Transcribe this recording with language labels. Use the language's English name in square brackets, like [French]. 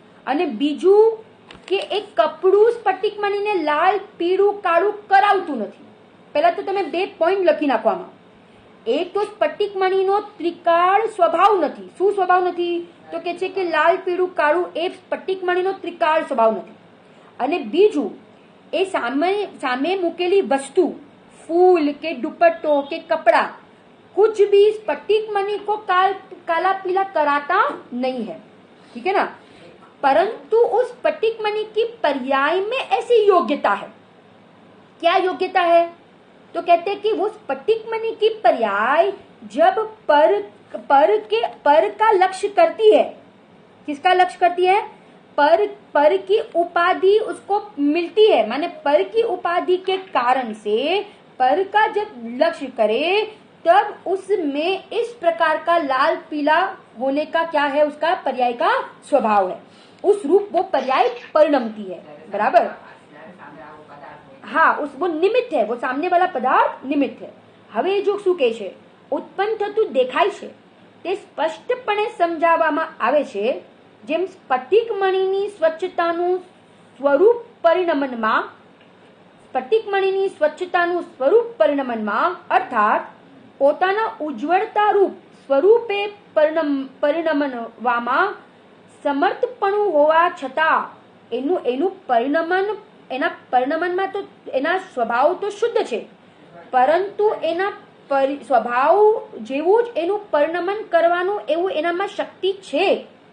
[Gujarati] અને બીજું કે એક કપડું સ્ફટિકમણીને લાલ પીળું કાળું કરાવતું નથી. પહેલા તો તમે બે પોઈન્ટ લખી નાખવામાં. એક તો સ્ફટિકમણીનો ત્રિકાળ સ્વભાવ નથી. શું સ્વભાવ નથી? તો કે છે કે લાલ પીળું કાળું એ સ્ફટિકમણીનો ત્રિકાળ સ્વભાવ નથી. અને બીજું એ સામે મૂકેલી વસ્તુ, [Hindi] फूल के दुपट्टों के कपड़ा, कुछ भी स्फटिकमणि को काला पीला कराता नहीं है, ठीक है ना. परंतु उस स्फटिकमणि की पर्याय में ऐसी योग्यता है. क्या योग्यता है? तो कहते हैं कि वो स्फटिकमणि की पर्याय जब पर का लक्ष्य करती है. किसका लक्ष्य करती है? पर की उपाधि उसको मिलती है, माने पर की उपाधि के कारण से पर का जब लक्ष्य करे तब उसमें इस प्रकार का लाल पीला होने का क्या है? उसका पर्याय का स्वभाव है. उस रूप वो पर्याय परिणमती है. बराबर? हाँ, वो निमित्त है, वो सामने वाला पदार्थ निमित्त है. [Gujarati] હવે જો શું કહે છે? ઉત્પન્ન થતું દેખાય છે તે સ્પષ્ટપણે સમજાવવામાં આવે છે. જેમ સ્ફટિકમણીની સ્વચ્છતાનું સ્વરૂપ પરિણમનમાં અર્થાત પોતાના ઉજ્જવળતા રૂપ સ્વરૂપે પરિણમવામાં સમર્થપણું હોવા છતાં એનું પરિણમનમાં તો એના સ્વભાવ તો શુદ્ધ છે, પરંતુ એના સ્વભાવ જેવું જ એનું પરિણમન કરવાનું એવું એનામાં શક્તિ છે.